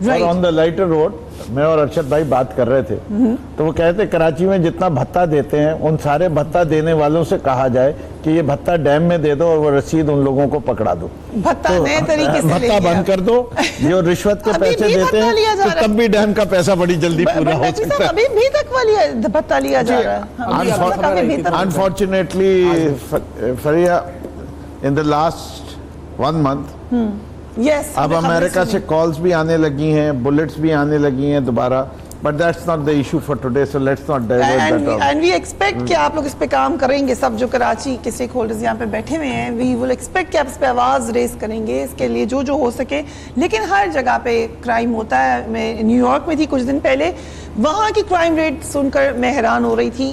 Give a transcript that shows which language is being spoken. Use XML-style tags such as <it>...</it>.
<ur>اور آن دا lighter road میں اور ارشد بھائی بات کر رہے تھے, تو وہ کہتے کراچی میں جتنا بھتہ دیتے ہیں ان سارے بھتہ دینے والوں سے کہا جائے کہ یہ بھتہ ڈیم میں دے دو اور وہ رسید ان لوگوں کو پکڑا دو, بھتہ نئے طریقے سے بھتہ بند کر دو. جو رشوت کے پیسے دیتے ہیں تو تب بھی ڈیم کا پیسہ بڑی جلدی پورا ہو سکتا ہے. ابھی بھی تک والی بھتہ لیا جا رہا ہے.</ur> <en>Unfortunately, Faria, in the last 1 month,</en> <ur>اب امریکہ سے کالز بھی آنے لگی ہیں, بلٹس بھی آنے لگی ہیں دوبارہ,</ur> <en>but that's not the issue for today, so let's not divert that out. And we expect</en> <ur>کہ آپ لوگ اس پہ کام کریں گے, سب جو کراچی کے اسٹیک ہولڈرز یہاں پہ بیٹھے ہوئے ہیں,</ur> <en>we will expect</en> <ur>کہ آپ اس پہ آواز ریز کریں گے اس کے لیے جو ہو سکے. لیکن ہر جگہ پہ کرائم ہوتا ہے. میں نیو یارک میں تھی کچھ دن پہلے, وہاں کی کرائم ریٹ سن کر میں حیران ہو رہی تھی.</ur>